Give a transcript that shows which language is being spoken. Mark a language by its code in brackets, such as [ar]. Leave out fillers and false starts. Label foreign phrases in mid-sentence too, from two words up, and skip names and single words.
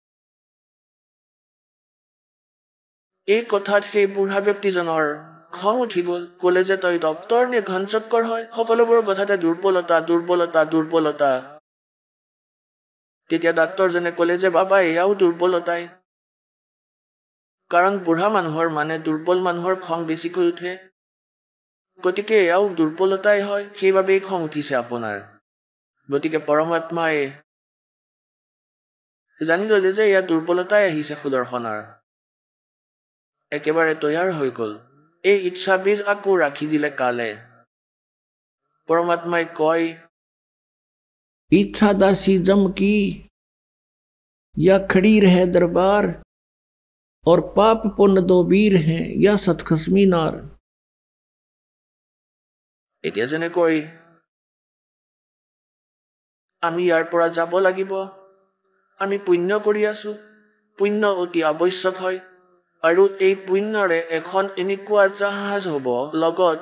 [as] এই কথাত সেই বুঢ়া ব্যক্তিজনৰ খং উঠি গ'ল ক'লে যে তই ডক্তৰ নে ঘনচক্কৰ হয় সকলোবোৰ কথাতে দুৰ্বলতা দুৰ্বলতা দুৰ্বলতা তেতিয়া ডাক্তৰজনে ক'লে যে বাবা এয়াও দুৰ্বলতাই কাৰণ বুঢ়া মানুহৰ মানে দুৰ্বল মানুহৰ খং বেছিকৈ উঠে গতিকে এয়াও দুৰ্বলতাই হয় সেইবাবেই খং উঠিছে আপোনাৰ গতিকে পৰমাত্মাই জানি ল'লে যে এয়া দুৰ্বলতাই আহিছে সুদৰ্শনৰ একেবাৰে তৈয়াৰ হৈ গ'ল এই ইচ্ছা বীজ আকৌ ৰাখি দিলে কালে পৰমাত্মাই কয় [hi] इच्छा दासी जम की या खड़ी रहे दरबार और पाप पुण्य दो वीर हैं या सतखसमी नार [as] এতিয়া যেনেকৈ আমি ইয়াৰ পৰা যাব লাগিব আমি পুণ্য কৰি আছো পুণ্য অতি আৱশ্যক হয় আৰু এই পুণ্যৰে এখন এনেকুৱা জাহাজ হ'ব লগত